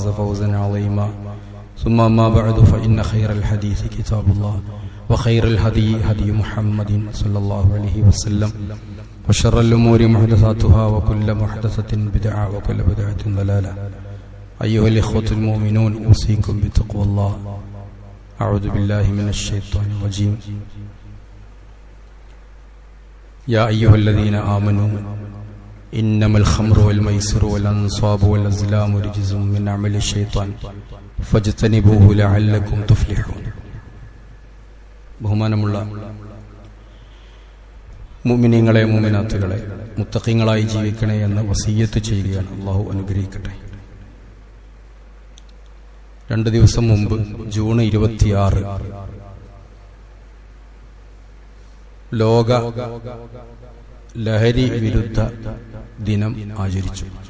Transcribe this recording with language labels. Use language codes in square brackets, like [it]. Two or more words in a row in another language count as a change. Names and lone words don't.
[ar] فوزا عظيما ثم ما بعد فإن خير الحديث كتاب الله وخير الهدي هدي محمد صلى الله عليه وسلم وشر الأمور محدثاتها وكل محدثة بدعة وكل بدعة ضلالة أيها الإخوة المؤمنون أوصيكم بتقوى الله أعوذ بالله من الشيطان الرجيم يا أيها الذين آمنوا إنما الخمر والميسر والأنصاب والأزلام رجز من عمل الشيطان فاجتنبوه لعلكم تفلحون. [ml] ബഹുമാനമുള്ള മുഅ്മിനീങ്ങളെ മുഅ്മിനാത്തുകളെ മുത്തഖീങ്ങളായി ജീവിക്കണേ എന്ന് വസിയ്യത്ത് ചെയ്യുകയാണ്. അല്ലാഹു അനുഗ്രഹിക്കട്ടെ. 2 ദിവസം മുമ്പ് ജൂൺ 26 ലോക ലഹരി വിരുദ്ധ ദിനം ആചരിച്ചു.